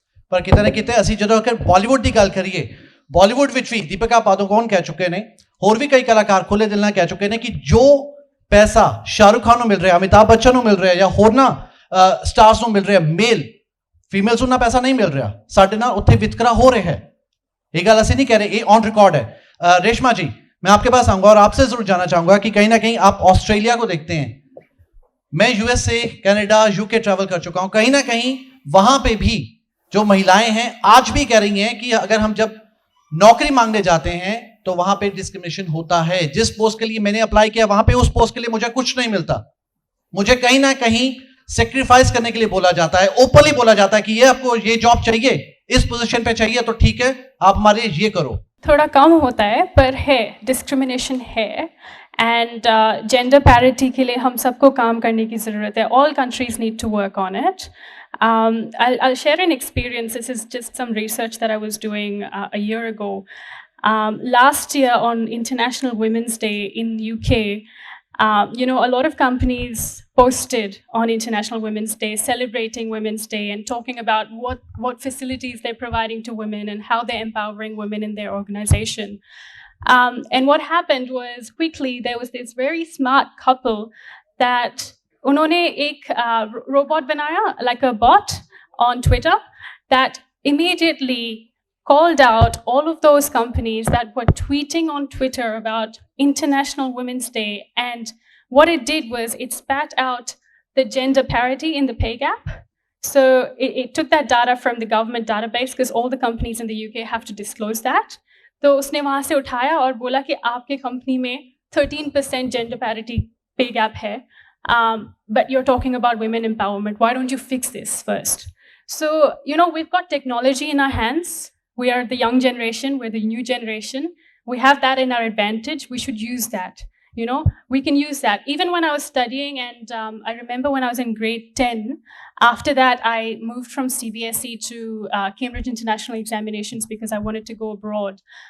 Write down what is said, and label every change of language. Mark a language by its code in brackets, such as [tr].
[pa] ਪਰ ਕਿਤੇ ਨਾ ਕਿਤੇ ਅਸੀਂ ਜਦੋਂ ਅਗਰ ਬਾਲੀਵੁੱਡ ਦੀ ਗੱਲ ਕਰੀਏ, ਬਾਲੀਵੁੱਡ ਵਿੱਚ ਵੀ ਦੀਪਿਕਾ ਪਾਦੂਕੋਣ ਕਹਿ ਚੁੱਕੇ ਨੇ, ਹੋਰ ਵੀ ਕਈ ਕਲਾਕਾਰ ਖੁੱਲੇ ਦਿਲ ਨਾਲ ਕਹਿ ਚੁੱਕੇ ਨੇ ਕਿ ਜੋ ਪੈਸਾ ਸ਼ਾਹਰੁਖ ਖਾਨ ਨੂੰ ਮਿਲ ਰਿਹਾ, ਅਮਿਤਾਭ ਬੱਚਨ ਨੂੰ ਮਿਲ ਰਿਹਾ ਜਾਂ ਹੋਰਨਾਂ ਸਟਾਰਸ ਨੂੰ ਮਿਲ ਰਿਹਾ, ਮੇਲ ਫੀਮੇਲਸ ਨੂੰ ਨਾ ਪੈਸਾ ਨਹੀਂ ਮਿਲ ਰਿਹਾ। ਸਾਡੇ ਨਾਲ ਉੱਥੇ ਵਿਤਕਰਾ ਹੋ ਰਿਹਾ है। [hi] ये गल ऐसे नहीं कह रहे, ये ऑन रिकॉर्ड है। रेशमा जी, मैं आपके पास आऊंगा और आपसे जरूर जानना चाहूंगा कि कहीं ना कहीं आप ऑस्ट्रेलिया को देखते हैं, मैं यूएसए, कनाडा, यूके ट्रैवल कर चुका हूं, कहीं ना कहीं वहां पे भी जो महिलाएं हैं आज भी कह रही हैं कि अगर हम जब नौकरी मांगने जाते हैं तो वहां पे डिस्क्रिमिनेशन होता है। जिस पोस्ट के लिए मैंने अप्लाई किया वहां पे उस पोस्ट के लिए मुझे कुछ नहीं मिलता, मुझे कहीं ना कहीं सेक्रीफाइस करने के लिए बोला जाता है, ओपनली बोला जाता है कि ये आपको ये जॉब चाहिए, इस पोजीशन पे चाहिए तो ठीक है आप हमारे ये करो। थोड़ा कम होता है पर है, डिस्क्रिमिनेशन है। एंड जेंडर पैरिटी के लिए हम सबको काम करने की ज़रूरत है। [en] All countries need to work on it. I'll share an experience. This is just some research that I was doing a year ago. Last year on International Women's Day in UK, a lot of companies posted on International Women's Day celebrating Women's Day and talking about what facilities they're providing to women and how they're empowering women in their organization. And what happened was quickly there was this very smart couple that [hi] उन्होंने एक [en] robot बनाया, like a bot on Twitter, that immediately called out all of those companies that were tweeting on Twitter about International Women's Day. And what it did was it spat out the gender parity in the pay gap. So it took that data from the government database because all the companies in the UK have to disclose that. [hi] तो उसने वहाँ से उठाया और बोला कि आपके company में 13% gender parity pay gap है, [en] but you're talking about women empowerment. Why don't you fix this first? So, we've got technology in our hands. We are the young generation. We're the new generation. We have that in our advantage. We should use that. We can use that. Even when I was studying, and I remember when I was in grade 10, after that, I moved from CBSE to Cambridge International Examinations because I wanted to go abroad.